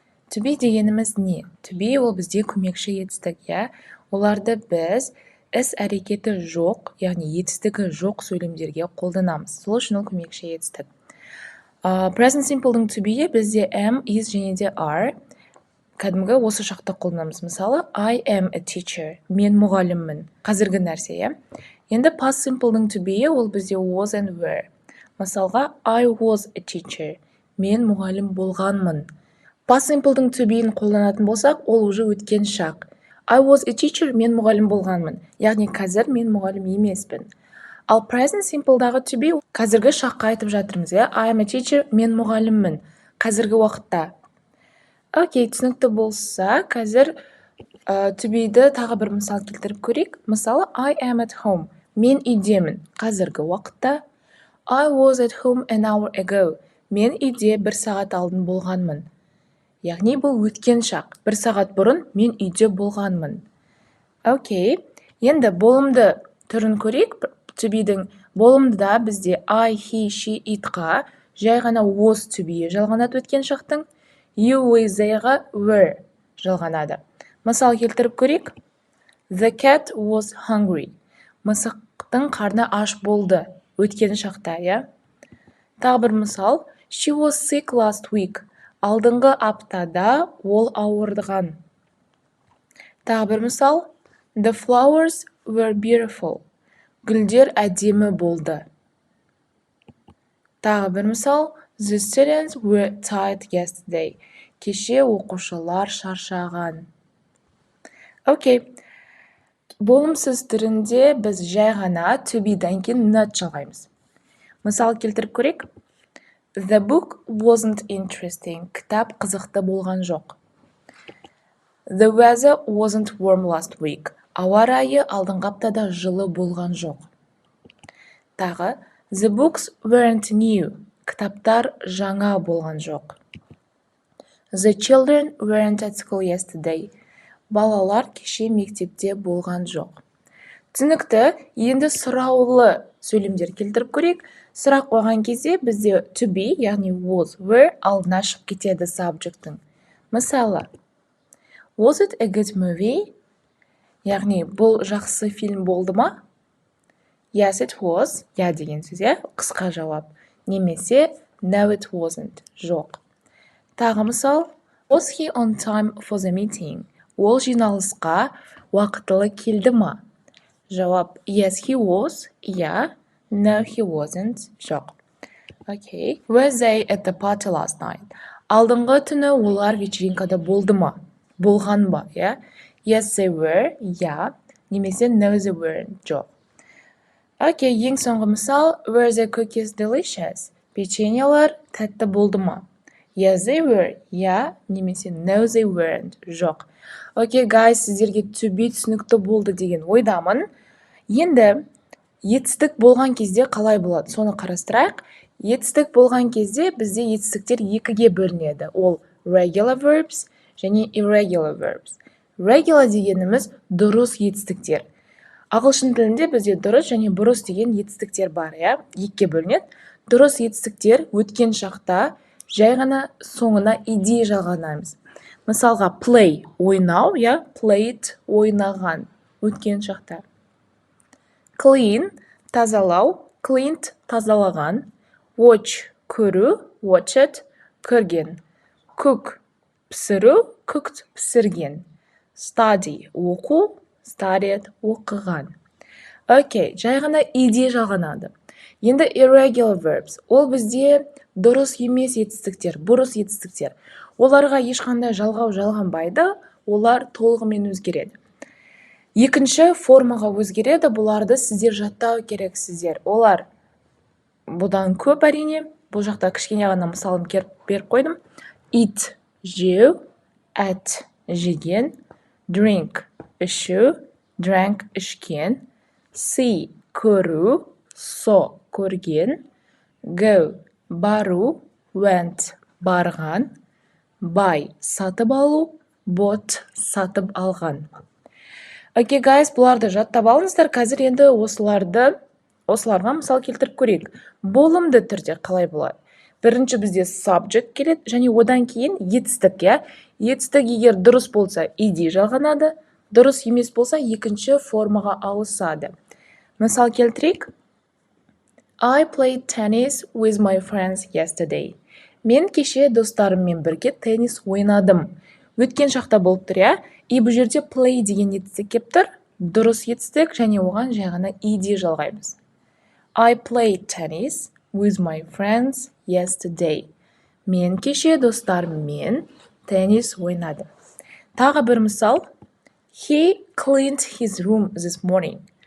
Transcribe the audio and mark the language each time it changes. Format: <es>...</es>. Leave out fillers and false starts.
<kk>To be дегеніміз не? To be ол бізде көмекші етістік, иә? Оларды біз іс-әрекеті жоқ, яғни етістігі жоқ сөйлемдерге қолданамыз. Сол үшін ол көмекші етістік. Present simple'дың to be бізде am, is және де are кәдімгі осы шақта қолданамыз.</kk> <en>Мысалы, I am a teacher.</en> <kk>Мен мұғаліммін. Қазіргі нәрсе, иә? Енді past simple'дың to be ол бізде was and were. Мысалға, I was a teacher. Мен мұғалім болғанмын. Past simple'дың to be'ін қолданатын болсақ, ол уже өткен шақ.</kk> <en>I was a teacher, мен мұғалім болғанмын.</en> <kk>Яғни қазір мен мұғалім емеспін. Ал present simple'дағы to be қазіргі шаққа айтып жатырмыз, иә?</kk> <en>I am a teacher, мен мұғаліммін.</en> <kk>Қазіргі уақытта. Окей, түсінікті болса, қазір to be'ді тағы бір мысал келтіріп көрейік.</kk> <en>Мысалы, I am at home. Мен үйдемін. Қазіргі уақытта. I was at home an hour ago.</en> <kk>Мен үйде 1 сағат алдын болғанмын. Яғни бұл өткен шақ. 1 сағат бұрын мен үйде болғанмын. Окей. Енді болымды түрін көрейік. To be'дің болымдыда бізде I, he, she, it-қа жай ғана was to be жалғанады өткен шақтың. You, we, they-ға were жалғанады. Мысал келтіріп көрейік.</kk> <en>The cat was hungry.</en> <kk>Мысықтың қарны аш болды. Өткен шақта, иә? Тағы бір мысал. She was sick last week. Алдыңғы аптада ол ауырған. Тағы бір мысал.</kk> <en>The flowers were beautiful.</en> <kk>Гүлдер әдемі болды. Тағы бір мысал.</kk> <en>The students were tired yesterday.</en> <kk>Кеше оқушылар шаршаған. Окей. Болымсыз түрінде біз жай ғана to be'дан кейін not жалғаймыз. Мысал келтіріп көрейік.</kk> <en>The book wasn't interesting.</en> <kk>Кітап қызықты болған жоқ.</kk> <en>The weather wasn't warm last week.</en> <kk>Ауа райы алдыңғы аптада жылы болған жоқ.</kk> <en>Тағы, the books weren't new.</en> <kk>Кітаптар жаңа болған жоқ.</kk> <en>The children weren't at school yesterday.</en> <kk>Балалар кеше мектепте болған жоқ. Түсінікті, енді сұраулы сөйлемдер келтіріп көрейік. Сұрақ қойған кезде бізде to be, яғни was, were алдына шығып кетеді subject'тың.</kk> <en>Мысалы, was it a good movie?</en> <kk>Яғни бұл жақсы фильм болды ма? Yes, it was. Я деген сөз, қысқа жауап.</kk> <en>Немесе no, it wasn't.</en> <kk>Жоқ.</kk> <en>Тағы мысал, was he on time for the meeting?</en> <kk>Ол жиналысқа уақытылы келді ма?</kk> <en>Жауап, yes, he was. Я. No, he wasn't. Жоқ. Okay. Were they at the party last night?</en> <kk>Алдыңғы түні олар вечеринкада болды ма? Болған ба, иә? Yes, they were. Я.</kk> <en>Немесе no, they weren't.</en> <kk>Жоқ. Окей, ең соңғы мысал. Were the cookies delicious? Печеньелер тәтті болды ма? Yes, they were. Я.</kk> <en>Немесе no, they weren't.</en> <kk>Жоқ. Окей, guys, сіздерге to be түсінікті болды деген ойдамын. Енді етістік болған кезде қалай болады? Соны қарастырайық. Етістік болған кезде бізде етістіктер екіге бөлінеді. Ол regular verbs және irregular verbs. Regular дегеніміз дұрыс етістіктер. Ағылшын тілінде бізде дұрыс және бұрыс деген етістіктер бар, иә? Екіге бөлінеді. Дұрыс етістіктер өткен шақта жай ғана соңына ed жалғанамыз. Мысалға play ойнау, иә? Played ойнаған өткен шақта. Clean тазалау, cleaned тазалаған. Watch көру, watched көрген. Cook пісіру, cooked пісірген. Study оқу, studied оқыған. Окей, жай ғана ed жалғанады. Енді irregular verbs. Ол бізде дұрыс емес етістіктер, бұрыс етістіктер. Оларға ешқандай жалғау жалғанбайды, олар толығымен өзгереді. Екінші формаға өзгереді, бұларды сіздер жаттау керексіздер. Олар бұдан көп әрине, бұл жақта кішкене ғана мысалын беріп қойдым. Eat жеу, at жеген, drink ішу, drank ішкен, see көру, saw көрген, go бару, went барған, buy сатып алу, bought сатып алған. Окей, guys, бұларды жаттап алыңыздар. Қазір енді осыларға мысал келтіріп көрейік. Болымды түрде қалай болады? Бірінші бізде subject келеді, және одан кейін етістік, етістік егер дұрыс болса, ed жалғанады, дұрыс емес болса, екінші формаға ауысады. Мысал келтірейік.</kk> <en>I played tennis with my friends yesterday.</en> <kk>Мен кеше достарыммен бірге теннис ойнадым. Өткен шақта болып тұр, и бұл жерде play деген етістік кеп тұр, дұрыс етістік, және оған жай ғана ed жалғаймыз.</kk> <en>I played tennis with my friends yesterday.</en> <kk>Мен кеше достарыммен теннис ойнадым. Тағы бір мысал.</kk> <en>He cleaned his room this morning.</en>